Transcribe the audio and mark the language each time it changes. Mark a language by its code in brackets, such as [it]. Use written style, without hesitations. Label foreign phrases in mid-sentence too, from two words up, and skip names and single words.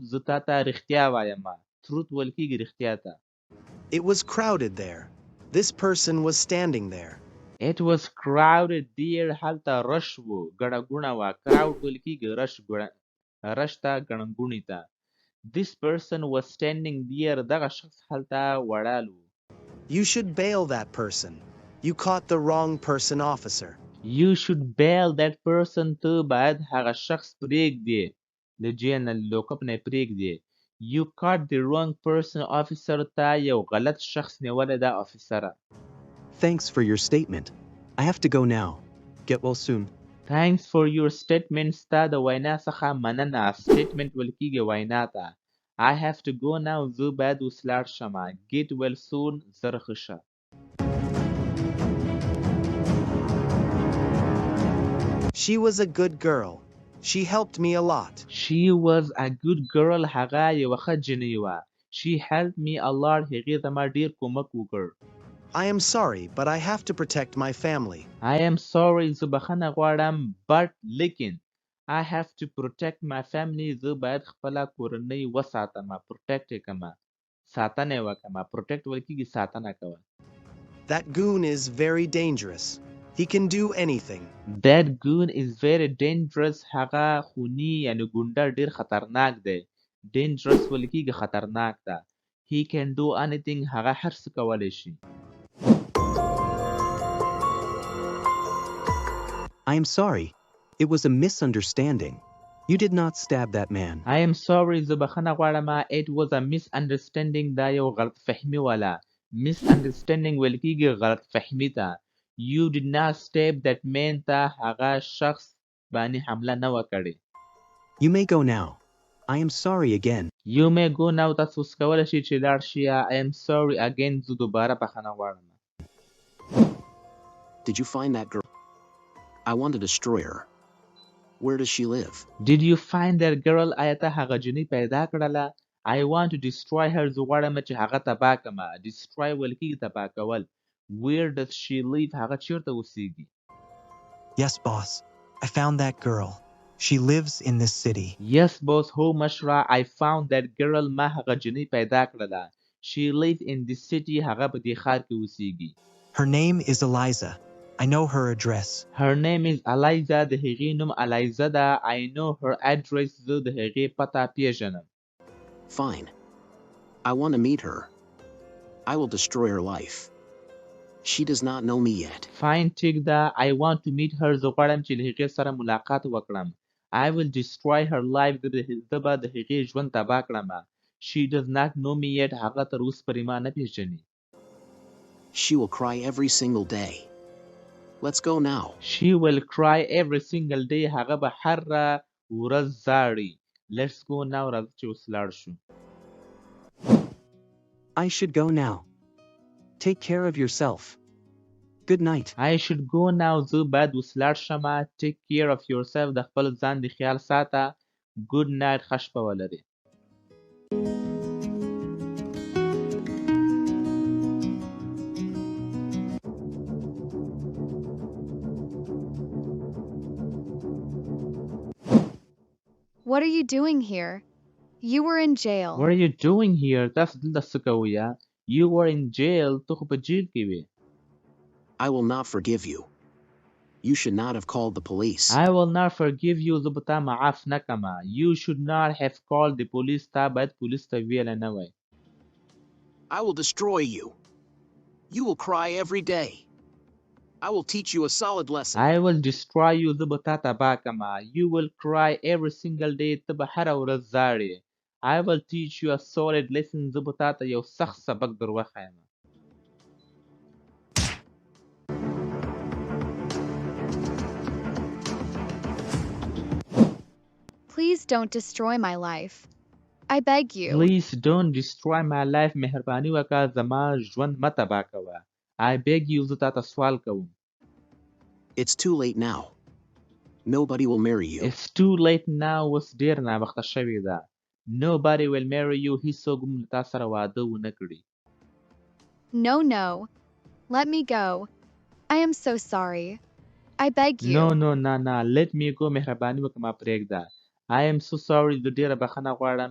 [ps] زه تا ته رښتیا وایم. Truth ویل کېږي رښتیا ته. [en] It was crowded there. This person was standing there. It was crowded there. [ps] هلته رش و. ګڼه ګوڼه وه. Crowd ویل کېږي رش ته ګڼه ګوڼې ته. [en] This person was standing there. [ps] دغه شخص هلته ولاړ و. [en] You should bail that person. You caught the wrong person, officer. You should bail that person. [ps] ته باید هغه شخص پرېږدې. د جیل نه لوکپ نه پرېږدې. [en] You caught the wrong person, officer. [ps] تا یو غلط شخص نیولی ده افیسره. [en] Thanks for your statement. I have to go now. Get well soon. Thanks for your statement. [ps] ستا د وینا څخه مننه. Statement ویل کېږي وینا ته. [en] I have to go now. [ps] زه باید اوس لاړ شم. [en] Get well soon. [ps] ژر ښه شه. [en] She was a good girl. She helped me a lot. She was a good girl. [ps] هغه یوه ښه جنۍ وه. [en] She helped me a lot. [ps] هغې زما ډېر کومک وکړ. [en] I am sorry, but I have to protect my family. I am sorry. [ps] زه بخښنه غواړم. [en] But لیکن I have to protect my family. [ps] زه باید خپله کورنۍ وساتم. Protect یې کړم. ساتنه یې وکړم. Protect ویل کېږي ساتنه کول. [en] That goon is very dangerous. He can do anything. That goon is very dangerous. [ps] هغه خوني یعنی ګونډه ډېر خطرناک دی. Dangerous ویل کېږي خطرناک ده. [en] He can do anything. [ps] هغه هر څه کولی شي. [en] I am sorry. It was a misunderstanding. You did not stab that man. I am sorry. [ps] زه بخښنه غواړم. [en] It was a misunderstanding. [ps] دا یو غلط فهمي وله. Misunderstanding ویل کېږي غلط فهمي ته. [en] You did not stab that man. [ps] ته هغه شخص باندې حمله نه وه کړې. [en] You may go now. I am sorry again. You may go now. [ps] تاسو اوس کولی شئ چې لاړ شئ. [en] I am sorry again. [ps] زه دوباره بخښنه غواړم. [en] Did you find that girl? I want to destroy her. Where does she live? Did you find that girl? [ps] آیا ته هغه جنۍ پیدا کړله؟ [en] I want to destroy her. [ps] زه غواړم چې هغه تباه کړم. Destroy ویل کېږي تباه کول. [en] Where does she live? [ps] هغه چیرته اوسېږي؟ [en] Yes, boss. I found that girl. She lives in this city. Yes, boss. [ps] هو مشره. [en] I found that girl. [ps] ما هغه جنۍ پیدا کړله. [en] She lives in this city. [ps] هغه په دې ښار کې اوسېږي. [en] Her name is Eliza. I know her address. Her name is Eliza. [ps] د هغې نوم الیزا ده. [en] I know her address. [ps] زه د هغې پته پیژنم. [en] Fine. I want to meet her. I will destroy her life. She does not know me yet. Fine, [ps] ټیک ده. [en] I want to meet her. [ps] زه غواړم چې له هغې سره ملاقات وکړم. [en] I will destroy her life. [ps] زه به د هغې ژوند تباه کړم. [en] She does not know me yet. [ps] هغه تر اوسه پرې ما نه پیژني. [en] She will cry every single day. Let's go now. She will cry every single day. [ps] هغه به هر ورځ زاړي. [en] Let's go now. [ps] راځه چې اوس لاړ شو. [en] I should go now. Take care of yourself. Good night. I should go now. [ps] زه باید اوس لاړ شم. [en] Take care of yourself. [ps] د خپل ځان د خیال ساته. [en] Good night. [ps] ښه شپه ولرې. [en] What are you doing here? You were in jail. What are you doing here? [ps] تاسو دلته څه کوئ؟ [en] You were in jail. [ps] ته خو په جیل کې وې. [en] I will not forgive you. You should not have called the police. I will not forgive you. [ps] زه به تا معاف نه کړم. [en] You should not have called the police. [ps] تا باید پولیس ته ویلی نه وی. [en] I will destroy you. You will cry every day. I will teach you a solid lesson. I will destroy you. [ps] زه به تا تباه کړم. [en] You will cry every single day. [ps] ته به هره ورځ زاړې. [en] I will teach you a solid lesson. [ps] زه به تا ته یو سخت سبق در وښیم. [en] Please don't destroy my life. I beg you. Please don't destroy my life. [ps] مهرباني وکړه زما ژوند مه تباه کوه. [en] I beg you. [ps] زه تا ته سوال کوم. [en] It's too late now. Nobody will marry you. It's too late now. [ps] اوس ډېر ناوخته شوې ده. [en] Nobody will marry you. [ps] هیڅوک هم له تا سره واده ونه کړي. [en] No, no. Let me go. I am so sorry. I beg you. [ps] No, نه [en] let me go [ps] مهرباني وکړه ما پرېږده. [en] I am so sorry [ps] زه ډېره بخښنه غواړم.